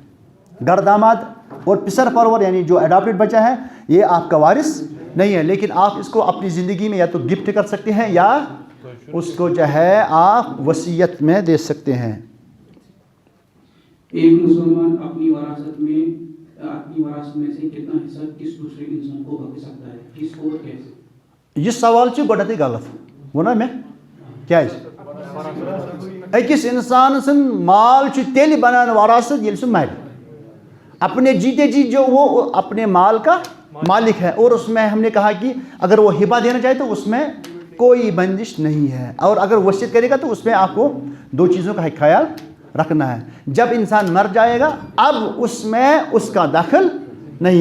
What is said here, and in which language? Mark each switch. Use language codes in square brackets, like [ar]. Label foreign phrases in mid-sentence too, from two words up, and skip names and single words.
[ur] گھر داماد اور پسر پرور یعنی جو اڈاپٹڈ بچہ ہے یہ آپ کا وارث نہیں ہے، لیکن آپ اس کو اپنی زندگی میں یا تو گفٹ کر سکتے ہیں یا اس کو جو ہے آپ وصیت میں دے سکتے ہیں. ایک مسلمان اپنی وراثت میں سے کتنا حصہ کس دوسرے انسان کو بخش سکتا ہے، کس کو کیسے؟ [ks] یہ سوال گۄڈنٮ۪تھٕے غلط ووٚنا مےٚ کیٛازِ؟ أکِس انسان سُنٛد مال چھُ تیٚلہِ بنان وراثت ییٚلہِ سُہ مرِ. [ur] اپنے جیتے جی جو وہ اپنے مال کا مالک ہے، اور اس میں ہم نے کہا کہ اگر وہ ہبہ دینا چاہے تو اس میں کوئی بندش نہیں ہے، اور اگر وصیت کرے گا تو اس میں آپ کو 2 چیزوں کا خیال رکھنا ہے. جب انسان مر جائے گا اب اس میں اس کا دخل نہیں ہے.